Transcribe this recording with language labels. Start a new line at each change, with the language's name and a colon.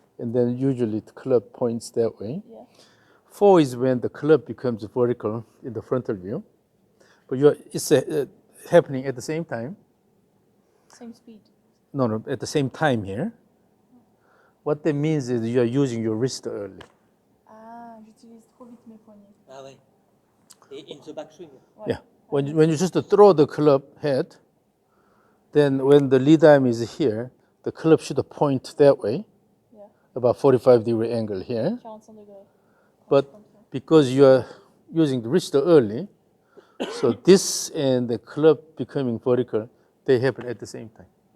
English: and then usually the club points that way. Yeah. 4 is when the club becomes vertical in the frontal view, but it's happening at the same time. Same speed. no, at the same time here. What that means is you are using your wrist early.
French: Ah, j'utilise trop vite mes poignets. Ah ouais. Et
English: in the backswing.
French: Ouais.
English: Yeah. When you just throw the club head, then when the lead arm is here, the club should point that way, Yeah. about 45-degree angle here.
French: 45 degrés.
English: But because you are using the wrist early, so this and the club becoming vertical, they happen at the same time.